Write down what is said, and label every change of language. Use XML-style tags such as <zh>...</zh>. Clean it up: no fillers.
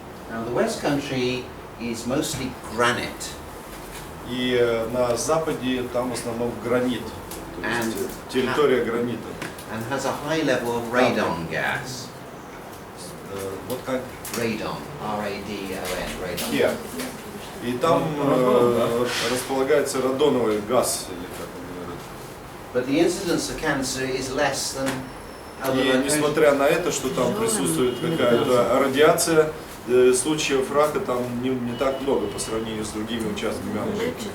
<en>Now the West Country is mostly granite.</en> <ru>И на западе там в основном гранит, то есть территория гранита.</ru> <en>And has a high level of radon gas.</en> <ru>Вот как?</ru> <en>Radon, R-A-D-O-N, radon. Yeah.</en> <ru>И там располагается радоновый газ, или как он говорит.</ru> <en>But the incidence of cancer is less than other</en> <ru>И</ru> <en>locations.</en> <ru>несмотря на это, что там присутствует какая-то радиация, случаев рака там не так много по сравнению с другими участками Англии.</ru>